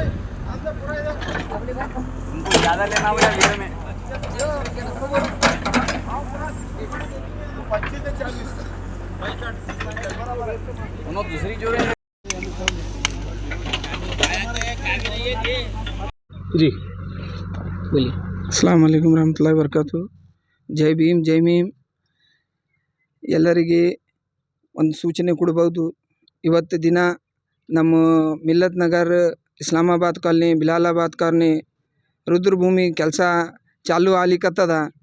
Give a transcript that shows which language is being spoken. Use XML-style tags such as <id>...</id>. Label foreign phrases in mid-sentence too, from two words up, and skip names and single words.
<hi>उनको ज्यादा लेना होगा वीडियो में 25 से 40 उन्होंने दूसरी जो है जी बोलिए.</hi> <ar>السلام عليكم ورحمة الله وبركاته.</ar> <kn>ಜೈ ಭೀಮ್ ಜೈ ಭೀಮ್. ಎಲ್ಲರಿಗೆ ಒಂದು ಸೂಚನೆ ಕೊಡ್ಬೋದು. ಇವತ್ತು ದಿನ ನಮ್ಮ ಮಿಲ್ಲತ್ ನಗರ್, ಇಸ್ಲಾಮಾಬಾದ್ ಕಾಲನಿ, ಬಿಲಾಲಾಬಾದ್ ಕಾಲನಿ ರುದ್ರಭೂಮಿ ಕೆಲಸ ಚಾಲು ಆಗ್ಲಿಕ್ಕತ್ತದ.</kn>